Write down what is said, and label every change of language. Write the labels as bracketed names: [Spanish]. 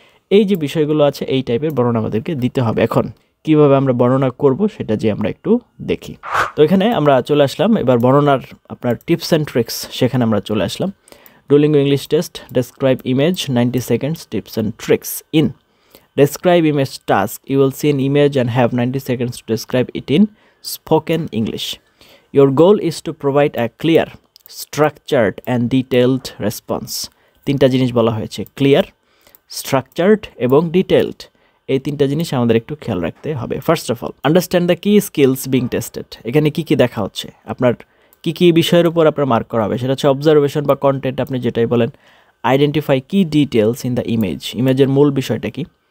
[Bangla] এই যে বিষয়গুলো আছে এই টাইপের বর্ণনা আমাদেরকে দিতে হবে। এখন কিভাবে আমরা বর্ণনা করব সেটা যে আমরা একটু দেখি। তো এখানে আমরা চলে আসলাম, এবার বর্ণনার আপনার টিপস অ্যান্ড ট্রিক্স সেখানে আমরা চলে আসলাম। [English] Duolingo English test, describe image 90 seconds, tips and tricks. In describe image task, you will see an image and have 90 seconds to describe it in spoken English. Your goal is to provide a clear, structured and detailed response. [Bangla] তিনটা জিনিস বলা হয়েছে, clear, structured এবং detailed. এই তিনটা জিনিস আমাদের একটু খেয়াল রাখতে হবে। [English] First of all, understand the key skills being tested. [Bangla] এখানে কি কি দেখা হচ্ছে, আপনার কি কি বিষয়ের উপর আপনার মার্ক করা হবে, সেটা হচ্ছে অবজারভেশন বা কন্টেন্ট, আপনি যেটাই বলেন। [English] identify key details in the image, [Bangla] ইমেজের মূল বিষয়টা কি।